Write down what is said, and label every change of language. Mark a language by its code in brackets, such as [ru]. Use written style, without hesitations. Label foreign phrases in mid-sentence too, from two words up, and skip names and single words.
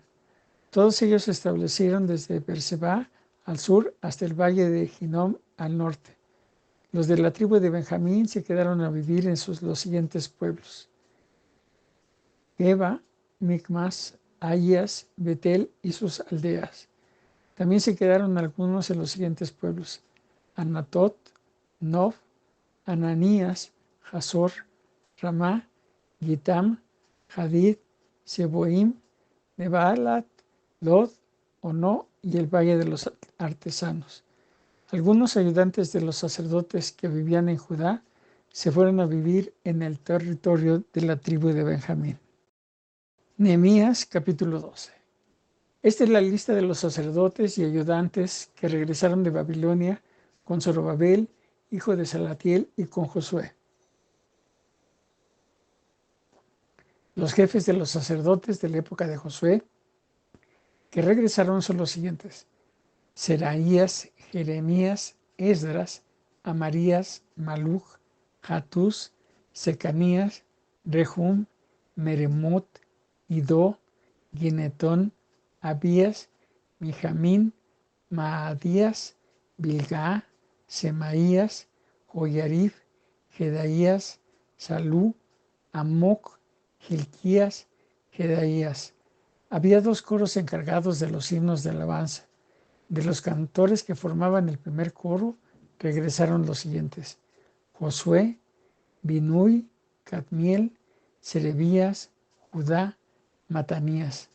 [es] Todos ellos se establecieron desde Beerseba al sur hasta el valle de Hinnom al norte. Los de la tribu de Benjamín se quedaron a vivir en los siguientes pueblos: Geba, Micmas, Ahías, Betel y sus aldeas. También se quedaron algunos en los siguientes pueblos: Anatot, Nob, Ananías, Hazor, Ramá, Gitam, Hadid, Seboim, Nebaalat, Lod, Ono y el valle de los artesanos. Algunos ayudantes de los sacerdotes que vivían en Judá se fueron a vivir en el territorio de la tribu de Benjamín. Nehemías capítulo 12. Esta es la lista de los sacerdotes y ayudantes que regresaron de Babilonia con Zorobabel, hijo de Salatiel, y con Josué. Los jefes de los sacerdotes de la época de Josué que regresaron son los siguientes: Seraías, Jeremías, Esdras, Amarías, Maluj, Hatús, Secanías, Rehum, Meremot, Idó, Ginetón, Abías, Mijamín, Maadías, Bilgá, Semaías, Joyarif, Jedaías, Salú, Amoc, Gilquías, Jedaías. Había 2 coros encargados de los himnos de alabanza. De los cantores que formaban el primer coro, regresaron los siguientes: Josué, Binui, Cadmiel, Serebías, Judá, Matanías.